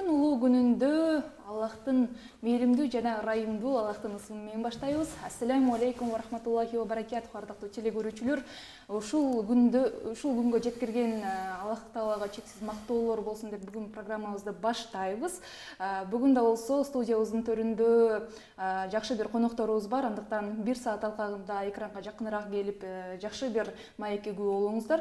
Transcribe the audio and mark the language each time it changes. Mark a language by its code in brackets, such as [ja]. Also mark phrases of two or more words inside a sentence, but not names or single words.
[ky] ушул күнүндө Аллахтын мээримдүү жана ырайымдуу Аллахтын ысымы менен баштайбыз. [ar] السلام عليكم ورحمة الله وبركاته, [ky] ардактуу телекөрүүчүлөр. Ушул күнгө жеткирген Аллах Таалага чексиз мактоолор болсун деп бүгүн программабызды баштайбыз. Бүгүн да болсо студиябыздын төрүндө жакшы бир конокторубуз бар. Андыктан 1 саат алкагында экранга жакыныраак келип, жакшы бир маекке күбө болуңуздар.